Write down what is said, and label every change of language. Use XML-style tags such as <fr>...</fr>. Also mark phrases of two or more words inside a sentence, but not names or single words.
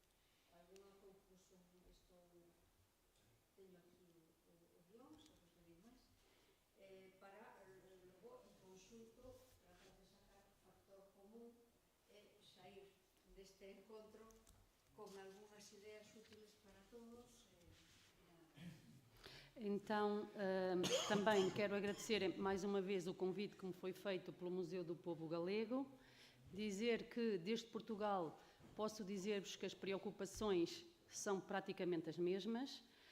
<gl>Teño aquí o guión, se vos darei máis, para logo, en conxunto, tratar de sacar factor común e sair deste encontro con algunhas ideas útiles para todos.</gl> <pt>Então, também quero agradecer mais uma vez o convite que me foi feito pelo Museu do Povo Galego, dizer que desde Portugal posso dizer-vos que as preocupações são praticamente as mesmas.</pt>